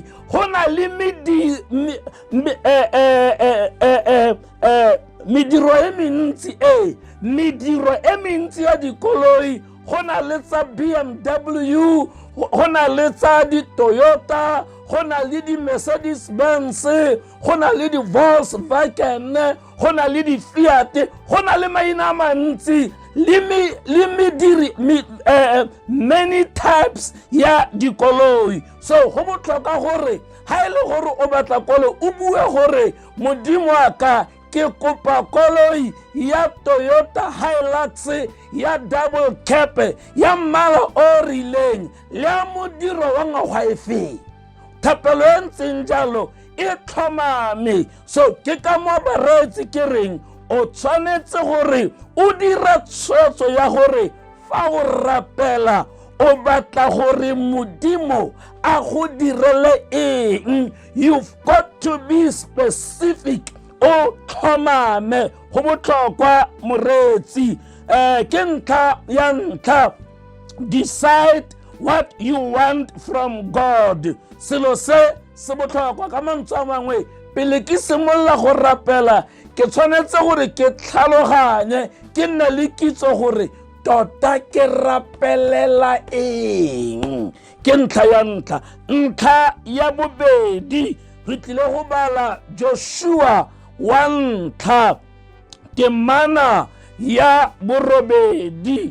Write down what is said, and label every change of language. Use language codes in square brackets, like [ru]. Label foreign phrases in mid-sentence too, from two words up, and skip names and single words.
[tn] Go na le mediro e mentsi ya dikoloi. Go na le tsa BMW, go na le tsa di Toyota, go na le di Mercedes Benz, go na le di Volkswagen, go na le di Fiat, go na le maina mantsi [en] many types [tn] ya dikoloi. So go botlhokwa gore ha ile gore o batla koloi o bue gore modimo aka ke kopa koloi ya Toyota Hilux ya [en] double cab [tn] ya mmala o rileng le modiro wa ngwaga efe. Thapelo e ntseng jalo e tlhomame. So ke ka mo baretsi ke reng o tshwanetse gore o dira tshwetso ya gore fa o rapela o batla gore modimo a go direle eng. [en] You've got to be specific, [tn] o tlhomame. Go botlhokwa moretsi, ke ntlha ya ntlha, [en] decide what you want from God. [tn] Selo se botlhokwa. Ka mantswe a mangwe, pele ke simolola go rapela ke tshwanetse gore ke tlhaloganye, ke nne le kitso gore tota ke rapelela eng. Ke ntlha ya ntlha. Ntlha ya bobedi, re tlile go bala Joshua 1:1, temana ya borobedi.